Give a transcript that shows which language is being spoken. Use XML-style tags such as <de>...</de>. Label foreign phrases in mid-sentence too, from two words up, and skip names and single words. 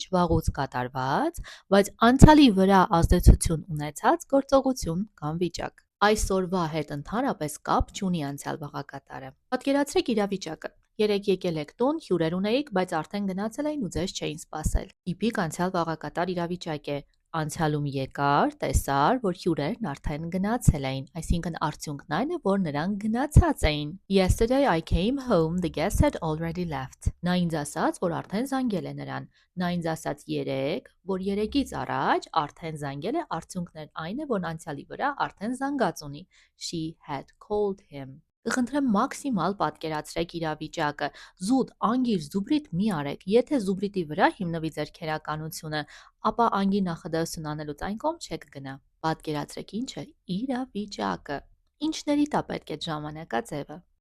<hy>վաղուց կատարված, բայց անցյալի վրա ազդեցություն ունեցած գործողություն կամ վիճակ։ Այսօրվա հետ ընդհանրապես կապ չունի անցյալ վաղակատարը։ Պատկերացրեք իրավիճակը։ Երեկ եկել եք տուն, հյուրեր ունեիք, բայց արդեն գնացել էին ու ձեզ չէին սպասել։ Տիպիկ անցյալ վաղակատար իրավիճակ է։ Անցյալում եկար, տեսար, որ հյուրերն արդեն գնացել էին, այսինքն արդյունքն այն է, որ նրանք գնացած էին։</hy> <en>Yesterday I came home, the guest had already left։</en> <hy>Նա ինձ ասաց, որ արդեն զանգել է նրան։ Նա ինձ ասաց երեկ, որ երեկից առաջ արդեն զանգել է, արդյունքն այն է, որ անցյալի վրա արդեն զանգած ունի։</hy> <en>She had called him։</en> <hy>Կխնդրեմ մաքսիմալ պատկերացրեք իրավիճակը։ Զուտ, անգիր, զուբրիտ մի արեք։ Եթե զուբրիտի վրա հիմնվի ձեր քերականությունը, ապա անգի նախադասություն անելուց այն կողմ չեք գնա։ Պատկերացրեք ինչ է իրավիճակը։ Ինչների տա պետք է ժամանակաձևը։</hy>